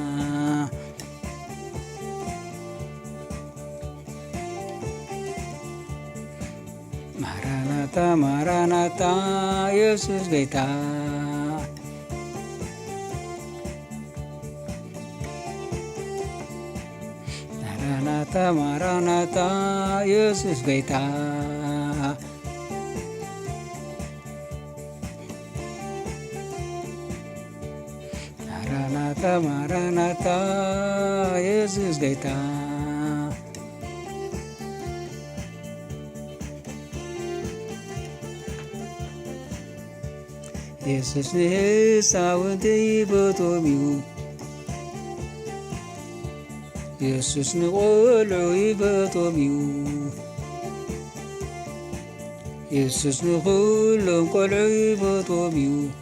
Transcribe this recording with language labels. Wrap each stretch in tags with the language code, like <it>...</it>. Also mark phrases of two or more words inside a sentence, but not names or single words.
<am>ማራናታ ማራናታ ኢየሱስ ጌታ ማራናታ ማራናታ ኢየሱስ ጌታ ማራናታ ማራናታ ኢየሱስ ጌታ</am> <ti>ኢየሱስ ንህፃውንቲ ይፈትዎም እዩ ኢየሱስ ንቆልዑ ይፈትዎም እዩ ኢየሱስ ንኩሎም ቆልዑ ይፈትዎም እዩ</ti>